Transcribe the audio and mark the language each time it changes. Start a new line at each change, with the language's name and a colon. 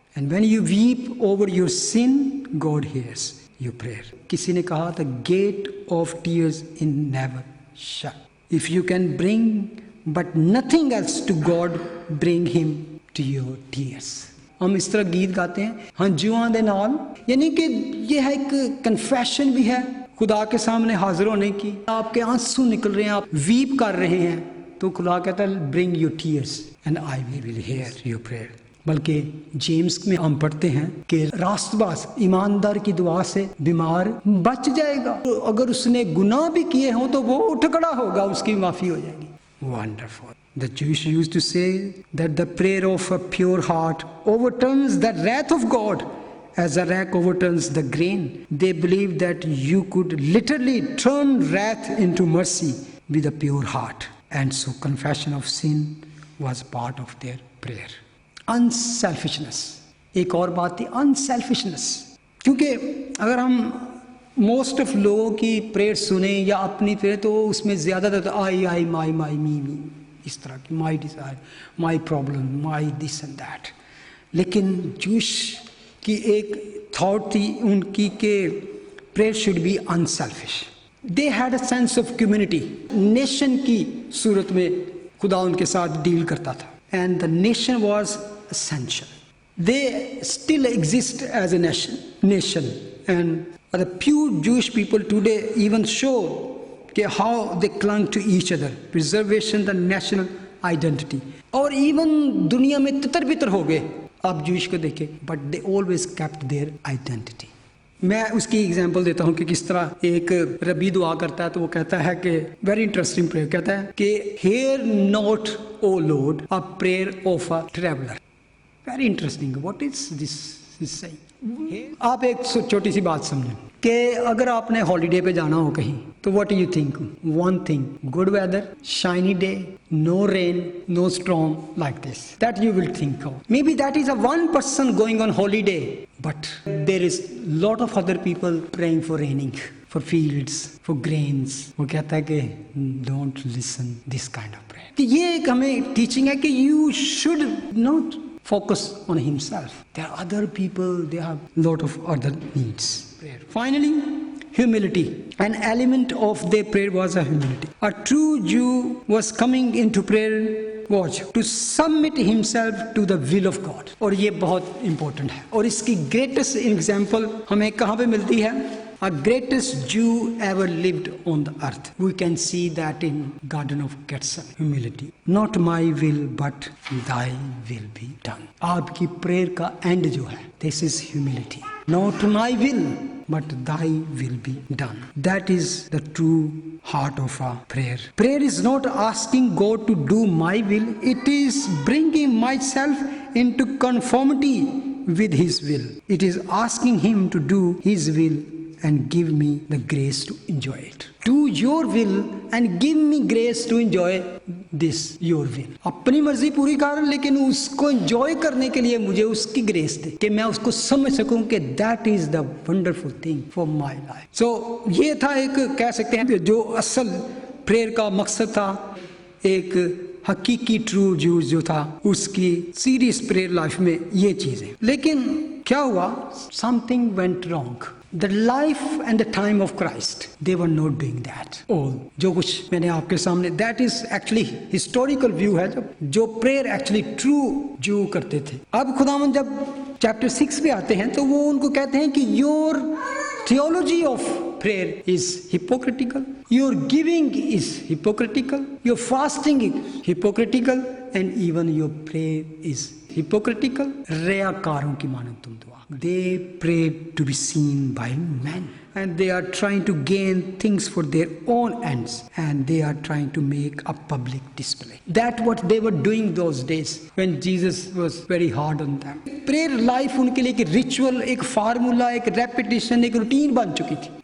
English: And when you weep over your sin, God hears your prayer.
Hindi: किसी ने कहा था,
English: gate of tears is never shut. If you can bring but nothing else to God, bring him to your tears.
Hindi: हम इस तरह गीत गाते हैं, हंजुआं दे नाल, यानी कि ये है एक कन्फेशन भी है खुदा के सामने हाजिर होने की। आपके आंसू निकल रहे हैं, आप वीप कर रहे हैं, तो खुदा कहता है
English: Bring your tears and I will hear your prayer.
Hindi: बल्कि जेम्स में हम पढ़ते हैं कि रास्तबाज ईमानदार की दुआ से बीमार बच जाएगा, तो अगर उसने गुनाह भी किए हों तो वो उठ खड़ा होगा, उसकी माफ़ी हो जाएगी।
English: Wonderful. The Jews used to say that the prayer of a pure heart overturns the wrath of God as a rack overturns the grain. They believed that you could literally turn wrath into mercy with a pure heart. And so confession of sin was part of their prayer. Unselfishness.
Hindi: एक और बात थी, unselfishness. क्योंकि अगर हम most of लोगों की prayer सुने या अपनी प्रेयर, तो उसमें ज़्यादातर आई माई मी इस तरह की,
English: My desire, my problem, my this and that.
Hindi: लेकिन जूश की एक थॉट थी उनकी कि
English: Prayer should be unselfish. They had a sense of community.
Hindi: Nation की सूरत में खुदा उनके साथ डील करता था,
English: And the nation was essential. They still exist as a nation and the pure Jewish people today even show how they clung to each other, preservation the national identity.
Hindi: और even दुनिया में तितर बितर हो गए आप Jewish को देखें,
English: but they always kept their identity.
Hindi: मैं उसकी एग्जांपल देता हूँ कि किस तरह एक रबी दुआ करता है, तो वो कहता है कि
English: very interesting prayer,
Hindi: कहता है कि
English: hear not O Lord a prayer of a traveler. Very interesting. What is this saying?
Hindi: आप एक छोटी सी बात समझें कि अगर आपने हॉलीडे पे जाना हो कहीं, तो
English: What you think? One thing, good weather, shiny day, no rain, no storm, like this, that you will think of. Maybe that is a one person going on holiday, but there is lot of other people praying for raining, for fields, for grains.
Hindi: वो कहता है कि
English: Don't listen this kind of prayer.
Hindi: कि ये एक हमें teaching है कि
English: You should not focus on himself. There are other people, they have lot of other needs. Finally, humility. An element of their prayer was a humility. A true Jew was coming into prayer, watch, to submit himself to the will of God.
Hindi: और ये बहुत important है, और इसकी greatest example हमें कहाँ पे मिलती है?
English: A greatest Jew ever lived on the earth. We can see that in Garden of Gethsemane. Humility. Not my will, but thy will be done.
Hindi: आपकी प्रेयर का एंड जो है,
English: this is humility. Not my will, but thy will be done. That is the true heart of a prayer. Prayer is not asking God to do my will. It is bringing myself into conformity with his will. It is asking him to do his will and give me the grace to enjoy it. Do your will and give me grace to enjoy this your will.
Hindi: अपनी मर्जी पूरी कर, लेकिन उसको enjoy करने के लिए मुझे उसकी ग्रेस दे कि मैं उसको समझ सकूं कि
English: that is the wonderful thing for my life.
Hindi: So ये था एक, कह सकते हैं जो असल प्रेयर का मकसद था, एक हकीकी ट्रू जूस जो था उसकी सीरियस प्रेयर लाइफ में ये चीजें. लेकिन क्या हुआ?
English: Something went wrong. The life and the time of Christ, they were not doing that.
Hindi: All जो कुछ मैंने आपके सामने,
English: that is actually historical view
Hindi: है जो प्रेयर एक्चुअली ट्रू जू करते थे. अब खुदावन जब चैप्टर 6 पे आते हैं तो वो उनको कहते हैं कि
English: Your theology of prayer is hypocritical, your giving is hypocritical, your fasting is hypocritical, and even your prayer is hypocritical.
Hindi: रियाकारों की मानद तुम दुआ.
English: They pray to be seen by men, and they are trying to gain things for their own ends, and they are trying to make a public display. That what they were doing those days when Jesus was very hard on them.
Hindi: Prayer life उनके लिए एक ritual, एक formula, एक repetition, एक routine बन चुकी थी.